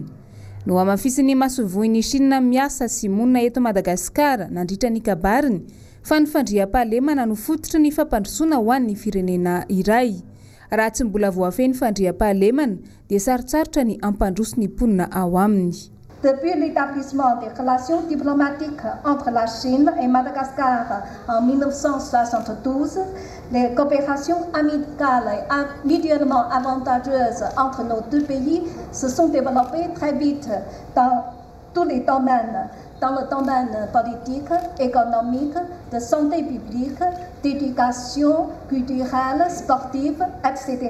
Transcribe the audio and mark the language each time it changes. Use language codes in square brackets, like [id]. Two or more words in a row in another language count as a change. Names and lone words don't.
[mg] No amafisiny masovoin'ny Chine miasa sy monina eto Madagasikara nandritra ny kabariny fa ny fandriam-pahalemana no fototry ny fampandrosoana ho an'ny firenena iray. Raha tsy mbola voafeny fandriam-pahalemana dia sarotsarotra ny ampandroso ny mponina ao aminy. [fr] Depuis l'établissement des relations diplomatiques entre la Chine et Madagascar en 1972, les coopérations amicales et mutuellement avantageuses entre nos deux pays se sont développées très vite dans tous les domaines, dans le domaine politique, économique, de santé publique, d'éducation culturelle, sportive, etc.